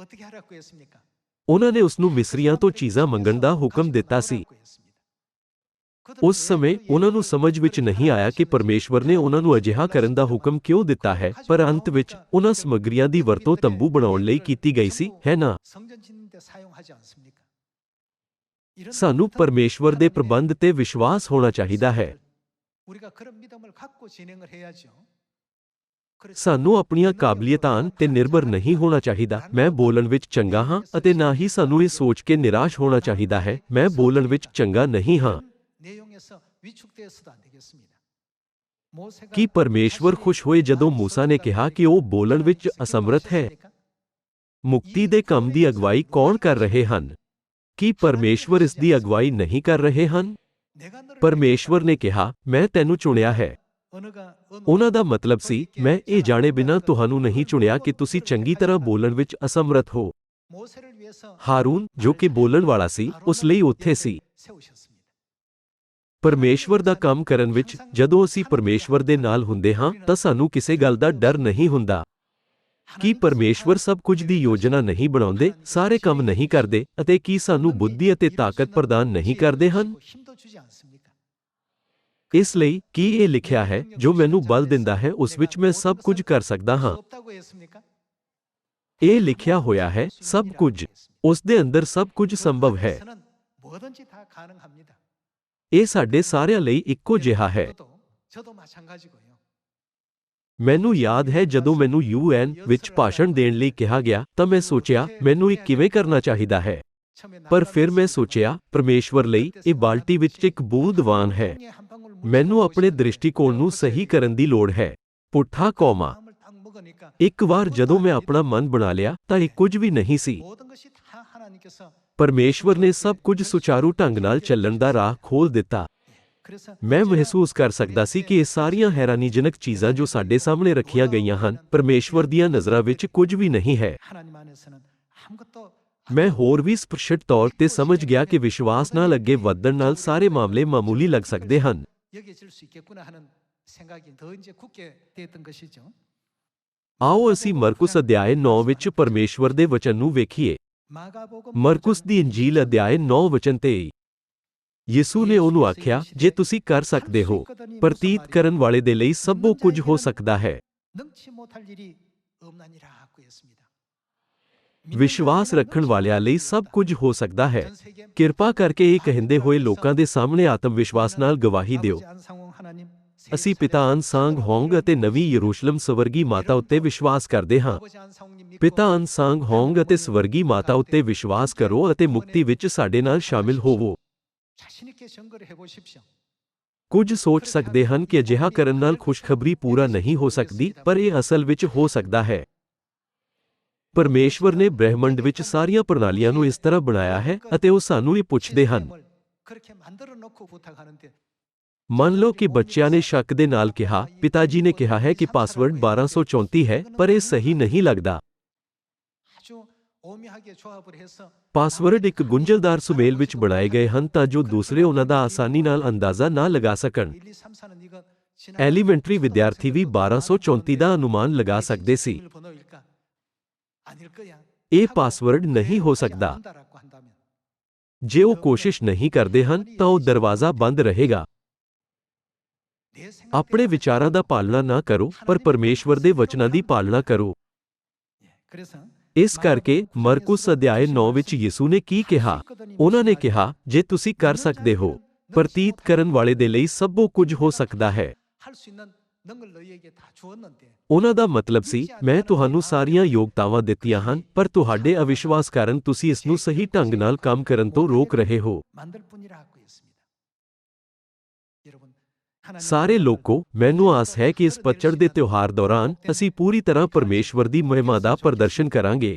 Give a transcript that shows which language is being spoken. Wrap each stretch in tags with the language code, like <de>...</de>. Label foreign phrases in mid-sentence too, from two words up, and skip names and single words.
<pa>ਉਹਨਾਂ ਨੇ ਉਸ ਨੂੰ ਮਿਸਰੀਆਂ ਤੋਂ ਚੀਜ਼ਾਂ ਮੰਗਣ ਦਾ ਹੁਕਮ ਦਿੱਤਾ ਸੀ। ਉਸ ਸਮੇਂ ਉਹਨਾਂ ਨੂੰ ਸਮਝ ਵਿੱਚ ਨਹੀਂ ਆਇਆ ਕਿ ਪਰਮੇਸ਼ਵਰ ਨੇ ਉਹਨਾਂ ਨੂੰ ਅਜਿਹਾ ਕਰਨ ਦਾ ਹੁਕਮ ਕਿਉਂ ਦਿੱਤਾ ਹੈ, ਪਰ ਅੰਤ ਵਿੱਚ ਉਹਨਾਂ ਸਮੱਗਰੀਆਂ ਦੀ ਵਰਤੋਂ ਤੰਬੂ ਬਣਾਉਣ ਲਈ ਕੀਤੀ ਗਈ ਸੀ, ਹੈ ਨਾ?</pa> <ko>성전 짓는 데 사용하지 않습니까?</ko> <pa>ਸਾਨੂੰ ਪਰਮੇਸ਼ਵਰ ਦੇ ਪ੍ਰਬੰਧ ਤੇ ਵਿਸ਼ਵਾਸ ਹੋਣਾ ਚਾਹੀਦਾ ਹੈ।</pa> <ko>우리가 그런 믿음을 갖고 진행을 해야죠.</ko> <pa>ਸਾਨੂੰ ਆਪਣੀਆਂ ਕਾਬਲੀਅਤਾਂ ਤੇ ਨਿਰਭਰ ਨਹੀਂ ਹੋਣਾ ਚਾਹੀਦਾ। ਮੈਂ ਬੋਲਣ ਵਿੱਚ ਚੰਗਾ ਹਾਂ ਅਤੇ ਨਾ ਹੀ ਸਾਨੂੰ ਇਹ ਸੋਚ ਕੇ ਨਿਰਾਸ਼ ਹੋਣਾ ਚਾਹੀਦਾ ਹੈ ਮੈਂ ਬੋਲਣ ਵਿੱਚ ਚੰਗਾ ਨਹੀਂ ਹਾਂ।</pa> <ko>내용에서 위축되어서도 안 되겠습니다. 모세가</ko> <pa>ਕੀ ਪਰਮੇਸ਼ਵਰ ਖੁਸ਼ ਹੋਏ ਜਦੋਂ ਮੂਸਾ ਨੇ ਕਿਹਾ ਕਿ ਉਹ ਬੋਲਣ ਵਿੱਚ ਅਸਮਰਥ ਹੈ? ਮੁਕਤੀ ਦੇ ਕੰਮ ਦੀ ਅਗਵਾਈ ਕੌਣ ਕਰ ਰਹੇ ਹਨ? ਕੀ ਪਰਮੇਸ਼ਵਰ ਇਸ ਦੀ ਅਗਵਾਈ ਨਹੀਂ ਕਰ ਰਹੇ ਹਨ?</pa> <ko>내가 너를</ko> <pa>ਪਰਮੇਸ਼ਵਰ ਨੇ ਕਿਹਾ, ਮੈਂ ਤੈਨੂੰ ਚੁਣਿਆ ਹੈ।</pa> <ko>언어가</ko> <pa>ਉਹਨਾਂ ਦਾ ਮਤਲਬ ਸੀ, ਮੈਂ ਇਹ ਜਾਣੇ ਬਿਨਾਂ ਤੁਹਾਨੂੰ ਨਹੀਂ ਚੁਣਿਆ ਕਿ ਤੁਸੀਂ ਚੰਗੀ ਤਰ੍ਹਾਂ ਬੋਲਣ ਵਿੱਚ ਅਸਮਰਥ ਹੋ।</pa> <ko>모세를 위해서</ko> <pa>ਹਾਰੂਨ, ਜੋ ਕਿ ਬੋਲਣ ਵਾਲਾ ਸੀ, ਉਸ ਲਈ ਉੱਥੇ ਸੀ।</pa> <ko>세우셨습니다.</ko> <pa>ਪਰਮੇਸ਼ਵਰ ਦਾ ਕੰਮ ਕਰਨ ਵਿੱਚ ਜਦੋਂ ਅਸੀਂ ਪਰਮੇਸ਼ਵਰ ਦੇ ਨਾਲ ਹੁੰਦੇ ਹਾਂ ਤਾਂ ਸਾਨੂੰ ਕਿਸੇ ਗੱਲ ਦਾ ਡਰ ਨਹੀਂ ਹੁੰਦਾ। ਕੀ ਪਰਮੇਸ਼ਵਰ ਸਭ ਕੁਝ ਦੀ ਯੋਜਨਾ ਨਹੀਂ ਬਣਾਉਂਦੇ, ਸਾਰੇ ਕੰਮ ਨਹੀਂ ਕਰਦੇ ਅਤੇ ਕੀ ਸਾਨੂੰ ਬੁੱਧੀ ਅਤੇ ਤਾਕਤ ਪ੍ਰਦਾਨ ਨਹੀਂ ਕਰਦੇ ਹਨ?</pa> <ko>힘도 주지 않습니까?</ko> <pa>ਇਸ ਲਈ ਕੀ ਇਹ ਲਿਖਿਆ ਹੈ, ਜੋ ਮੈਨੂੰ ਬਲ ਦਿੰਦਾ ਹੈ ਉਸ ਵਿੱਚ ਮੈਂ ਸਭ ਕੁਝ ਕਰ ਸਕਦਾ ਹਾਂ?</pa> <ko>없다고 했습니까?</ko> <pa>ਇਹ ਲਿਖਿਆ ਹੋਇਆ ਹੈ, ਸਭ ਕੁਝ। ਉਸ ਦੇ ਅੰਦਰ ਸਭ ਕੁਝ ਸੰਭਵ ਹੈ।</pa> <ko>하나님께서는 뭐든지 다 가능합니다.</ko> <pa>ਇਹ ਸਾਡੇ ਸਾਰਿਆਂ ਲਈ ਇੱਕੋ ਜਿਹਾ ਹੈ।</pa> <ko>저도 마찬가지고요.</ko> <pa>ਮੈਨੂੰ ਯਾਦ ਹੈ ਜਦੋਂ ਮੈਨੂੰ UN ਵਿੱਚ ਭਾਸ਼ਣ ਦੇਣ ਲਈ ਕਿਹਾ ਗਿਆ ਤਾਂ ਮੈਂ ਸੋਚਿਆ ਮੈਨੂੰ ਇਹ ਕਿਵੇਂ ਕਰਨਾ ਚਾਹੀਦਾ ਹੈ। ਪਰ ਫਿਰ ਮੈਂ ਸੋਚਿਆ ਪਰਮੇਸ਼ਵਰ ਲਈ ਇਹ ਬਾਲਟੀ ਵਿੱਚ ਇੱਕ ਬੂੰਦਵਾਨ ਹੈ। ਮੈਨੂੰ ਆਪਣੇ ਦ੍ਰਿਸ਼ਟੀਕੋਣ ਨੂੰ ਸਹੀ ਕਰਨ ਦੀ ਲੋੜ ਹੈ। ਪੁੱਠਾ ਕੌਮਾ। ਇੱਕ ਵਾਰ ਜਦੋਂ ਮੈਂ ਆਪਣਾ ਮਨ ਬਣਾ ਲਿਆ ਤਾਂ ਇਹ ਕੁਝ ਵੀ ਨਹੀਂ ਸੀ।</pa> <ko>모든 것이 다 하나님께서</ko> <pa>ਪਰਮੇਸ਼ਵਰ ਨੇ ਸਭ ਕੁਝ ਸੁਚਾਰੂ ਢੰਗ ਨਾਲ ਚੱਲਣ ਦਾ ਰਾਹ ਖੋਲ੍ਹ ਦਿੱਤਾ।</pa> <ko>그래서</ko> <pa>ਮੈਂ ਮਹਿਸੂਸ ਕਰ ਸਕਦਾ ਸੀ ਕਿ ਇਹ ਸਾਰੀਆਂ ਹੈਰਾਨੀਜਨਕ ਚੀਜ਼ਾਂ ਜੋ ਸਾਡੇ ਸਾਹਮਣੇ ਰੱਖੀਆਂ ਗਈਆਂ ਹਨ, ਪਰਮੇਸ਼ਵਰ ਦੀਆਂ ਨਜ਼ਰਾਂ ਵਿੱਚ ਕੁਝ ਵੀ ਨਹੀਂ ਹੈ।</pa> <ko>하나님 안에서는 아무것도</ko> <pa>ਮੈਂ ਹੋਰ ਵੀ ਸਪਸ਼ਟ ਤੌਰ ਤੇ ਸਮਝ ਗਿਆ ਕਿ ਵਿਸ਼ਵਾਸ ਨਾਲ ਅੱਗੇ ਵਧਣ ਨਾਲ ਸਾਰੇ ਮਾਮਲੇ ਮਾਮੂਲੀ ਲੱਗ ਸਕਦੇ ਹਨ।</pa> <ko>여겨질 수 있겠구나 하는 생각이 더 이제 굳게 되었던 것이죠.</ko> <pa>ਆਓ ਅਸੀਂ ਮਰਕੁਸ ਅਧਿਆਇ 9 ਵਿੱਚ ਪਰਮੇਸ਼ਵਰ ਦੇ ਵਚਨ ਨੂੰ ਵੇਖੀਏ।</pa> <ko>마가복음</ko> <pa>ਮਰਕੁਸ ਦੀ ਇੰਜੀਲ ਅਧਿਆਇ 9 ਵਚਨ 23। ਯਿਸੂ ਨੇ ਉਹਨੂੰ ਆਖਿਆ, ਜੇ ਤੁਸੀਂ ਕਰ ਸਕਦੇ ਹੋ, ਪ੍ਰਤੀਤ ਕਰਨ ਵਾਲੇ ਦੇ ਲਈ ਸਭੋ ਕੁਝ ਹੋ ਸਕਦਾ ਹੈ।</pa> <ko>능치 못할 일이 없나니라고 했습니다.</ko> <pa>ਵਿਸ਼ਵਾਸ ਰੱਖਣ ਵਾਲਿਆਂ ਲਈ ਸਭ ਕੁਝ ਹੋ ਸਕਦਾ ਹੈ। ਕਿਰਪਾ ਕਰਕੇ ਇਹ ਕਹਿੰਦੇ ਹੋਏ ਲੋਕਾਂ ਦੇ ਸਾਹਮਣੇ ਆਤਮ ਵਿਸ਼ਵਾਸ ਨਾਲ ਗਵਾਹੀ ਦਿਓ। ਅਸੀਂ ਪਿਤਾ ਅਨਸਾਂਗ ਹੋਂਗ ਅਤੇ ਨਵੀਂ ਯਰੂਸ਼ਲਮ ਸਵਰਗੀ ਮਾਤਾ ਉੱਤੇ ਵਿਸ਼ਵਾਸ ਕਰਦੇ ਹਾਂ। ਪਿਤਾ ਅਨਸਾਂਗ ਹੋਂਗ ਅਤੇ ਸਵਰਗੀ ਮਾਤਾ ਉੱਤੇ ਵਿਸ਼ਵਾਸ ਕਰੋ ਅਤੇ ਮੁਕਤੀ ਵਿੱਚ ਸਾਡੇ ਨਾਲ ਸ਼ਾਮਿਲ ਹੋਵੋ।</pa> <ko>자신 있게 증거를 해보십시오.</ko> <pa>ਕੁਝ ਸੋਚ ਸਕਦੇ ਹਨ ਕਿ ਅਜਿਹਾ ਕਰਨ ਨਾਲ ਖੁਸ਼ਖਬਰੀ ਪੂਰਾ ਨਹੀਂ ਹੋ ਸਕਦੀ, ਪਰ ਇਹ ਅਸਲ ਵਿੱਚ ਹੋ ਸਕਦਾ ਹੈ। ਪਰਮੇਸ਼ਵਰ ਨੇ ਬ੍ਰਹਿਮੰਡ ਵਿੱਚ ਸਾਰੀਆਂ ਪ੍ਰਣਾਲੀਆਂ ਨੂੰ ਇਸ ਤਰ੍ਹਾਂ ਬਣਾਇਆ ਹੈ ਅਤੇ ਉਹ ਸਾਨੂੰ ਇਹ ਪੁੱਛਦੇ ਹਨ।</pa> <ko>그렇게 만들어 놓고 부탁하는데</ko> <pa>ਮੰਨ ਲਓ ਕਿ ਬੱਚਿਆਂ ਨੇ ਸ਼ੱਕ ਦੇ ਨਾਲ ਕਿਹਾ, ਪਿਤਾ ਜੀ ਨੇ ਕਿਹਾ ਹੈ ਕਿ ਪਾਸਵਰਡ 1234 ਹੈ, ਪਰ ਇਹ ਸਹੀ ਨਹੀਂ ਲੱਗਦਾ।</pa> <ko>아주 오묘하게 조합을 해서</ko> <pa>ਪਾਸਵਰਡ ਇੱਕ ਗੁੰਝਲਦਾਰ ਸੁਮੇਲ ਵਿੱਚ ਬਣਾਏ ਗਏ ਹਨ ਤਾਂ ਜੋ ਦੂਸਰੇ ਉਹਨਾਂ ਦਾ ਆਸਾਨੀ ਨਾਲ ਅੰਦਾਜ਼ਾ ਨਾ ਲਗਾ ਸਕਣ।</pa> <ko>1, 2, 3, 4는 이거</ko> <pa>ਐਲੀਮੈਂਟਰੀ ਵਿਦਿਆਰਥੀ ਵੀ 1234 ਦਾ ਅਨੁਮਾਨ ਲਗਾ ਸਕਦੇ ਸੀ।</pa> <ko>번호일까? 아닐 거야.</ko> <pa>ਇਹ ਪਾਸਵਰਡ ਨਹੀਂ ਹੋ ਸਕਦਾ।</pa> <ko>한다라고 한다면</ko> <pa>ਜੇ ਉਹ ਕੋਸ਼ਿਸ਼ ਨਹੀਂ ਕਰਦੇ ਹਨ ਤਾਂ ਉਹ ਦਰਵਾਜ਼ਾ ਬੰਦ ਰਹੇਗਾ।</pa> <ko>내 생각</ko> <pa>ਆਪਣੇ ਵਿਚਾਰਾਂ ਦਾ ਪਾਲਣਾ ਨਾ ਕਰੋ, ਪਰ ਪਰਮੇਸ਼ਵਰ ਦੇ ਵਚਨਾਂ ਦੀ ਪਾਲਣਾ ਕਰੋ।</pa> <ko>그래서</ko> <pa>ਇਸ ਕਰਕੇ ਮਰਕੁਸ ਅਧਿਆਇ 9 ਵਿੱਚ ਯਿਸੂ ਨੇ ਕੀ ਕਿਹਾ? ਉਹਨਾਂ ਨੇ ਕਿਹਾ, ਜੇ ਤੁਸੀਂ ਕਰ ਸਕਦੇ ਹੋ, ਪ੍ਰਤੀਤ ਕਰਨ ਵਾਲੇ ਦੇ ਲਈ ਸਭੋ ਕੁਝ ਹੋ ਸਕਦਾ ਹੈ।</pa> <ko>할 수 있는 능을 너희에게 다 주었는데</ko> <pa>ਉਹਨਾਂ ਦਾ ਮਤਲਬ ਸੀ, ਮੈਂ ਤੁਹਾਨੂੰ ਸਾਰੀਆਂ ਯੋਗਤਾਵਾਂ ਦਿੱਤੀਆਂ ਹਨ, ਪਰ ਤੁਹਾਡੇ ਅਵਿਸ਼ਵਾਸ ਕਾਰਨ ਤੁਸੀਂ ਇਸ ਨੂੰ ਸਹੀ ਢੰਗ ਨਾਲ ਕੰਮ ਕਰਨ ਤੋਂ ਰੋਕ ਰਹੇ ਹੋ।</pa> <ko>만들 뿐이라고 했습니다. 여러분 하나님</ko> <pa>ਸਾਰੇ ਲੋਕੋ, ਮੈਨੂੰ ਆਸ ਹੈ ਕਿ ਇਸ ਪਤਝੜ ਦੇ ਤਿਉਹਾਰ ਦੌਰਾਨ ਅਸੀਂ ਪੂਰੀ ਤਰ੍ਹਾਂ ਪਰਮੇਸ਼ਵਰ ਦੀ ਮਹਿਮਾ ਦਾ ਪ੍ਰਦਰਸ਼ਨ ਕਰਾਂਗੇ।</pa>